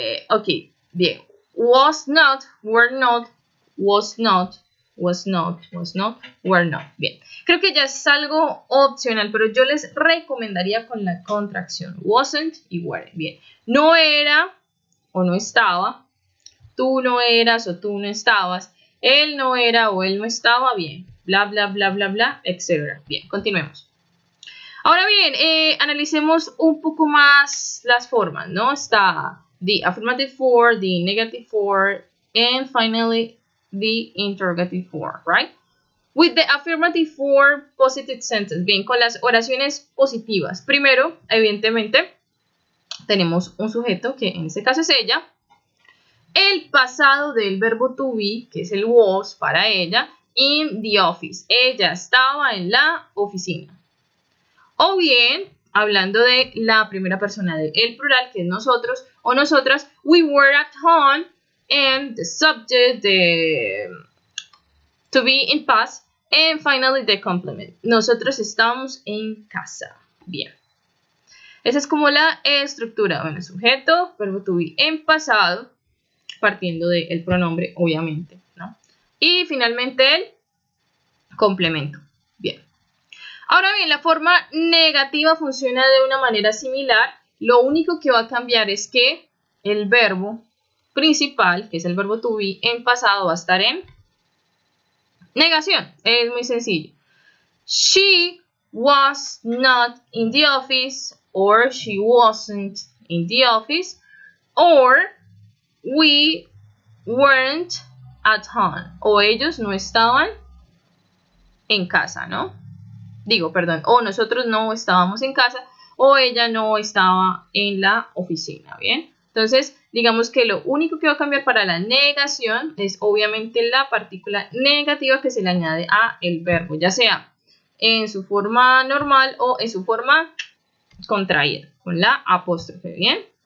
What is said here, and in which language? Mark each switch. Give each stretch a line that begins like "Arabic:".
English: Ok, bien. Was not, were not, was not, were not.
Spanish: Bien. Creo que ya es algo opcional, pero yo les recomendaría con la contracción. Wasn't y weren't. Bien. No era o no estaba. Tú no eras o tú no estabas. Él no era o él no estaba. Bien. Bla, bla, bla, bla, bla, etc. Bien, continuemos. Ahora bien, analicemos un poco más las formas, ¿no?
English: Está the affirmative form, the negative form, and finally the interrogative form, right? With the affirmative form, positive sentence.
Spanish: Bien, con las oraciones positivas. Primero, evidentemente, tenemos un sujeto que en este caso es ella. El pasado del verbo to be, que es el was para ella.
English: In the office.
Spanish: Ella estaba en la oficina. O bien, hablando de la primera persona del plural, que es nosotros o nosotras,
English: we were at home, and the subject, to be in past, and finally the complement.
Spanish: Nosotros estábamos en casa. Bien. Esa es como la estructura. Bueno, sujeto, verbo to be en pasado, partiendo del pronombre, obviamente, ¿no? Y finalmente el complemento. Bien. Ahora bien, la forma negativa funciona de una manera similar. Lo único que va a cambiar es que el verbo principal, que es el verbo to be, en pasado va a estar en negación. Es muy sencillo.
English: She was not in the office, or she wasn't in the office, or we weren't at home,
Spanish: o ellos no estaban en casa,
English: ¿no?
Spanish: Digo, perdón, o nosotros no estábamos en casa, o ella no estaba en la oficina, ¿bien? Entonces, digamos que lo único que va a cambiar para la negación es obviamente la partícula negativa que se le añade a el verbo, ya sea en su forma normal o en su forma contraída, con la apóstrofe, ¿bien?